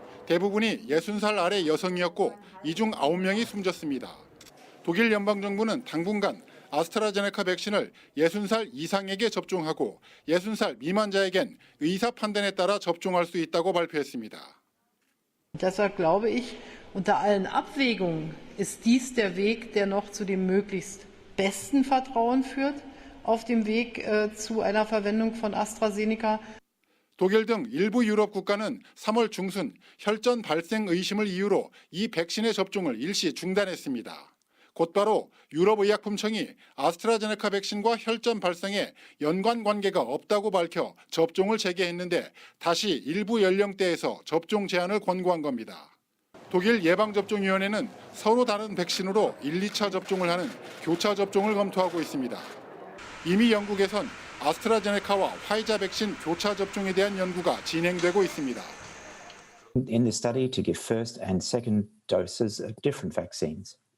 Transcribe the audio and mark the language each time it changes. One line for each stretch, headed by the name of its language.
Korean: 대부분이 60살 아래 여성이었고 이 중 9명이 숨졌습니다. 독일 연방정부는 당분간 아스트라제네카 백신을 60살 이상에게 접종하고 60살 미만자에겐 의사 판단에 따라 접종할 수 있다고 발표했습니다.
German: Deshalb glaube ich, unter allen Abwägungen ist dies der Weg, der noch zu dem möglichst besten Vertrauen führt auf dem Weg zu einer Verwendung von AstraZeneca.
Korean: 독일 등 일부 유럽 국가는 3월 중순 혈전 발생 의심을 이유로 이 백신의 접종을 일시 중단했습니다. 곧바로 유럽의약품청이 아스트라제네카 백신과 혈전 발생에 연관 관계가 없다고 밝혀 접종을 재개했는데 다시 일부 연령대에서 접종 제한을 권고한 겁니다. 독일 예방접종위원회는 서로 다른 백신으로 1, 2차 접종을 하는 교차 접종을 검토하고 있습니다. 이미 영국에선 아스트라제네카와 화이자 백신 교차 접종에 대한 연구가 진행되고 있습니다.
English: In this study to give first and second doses of different vaccines.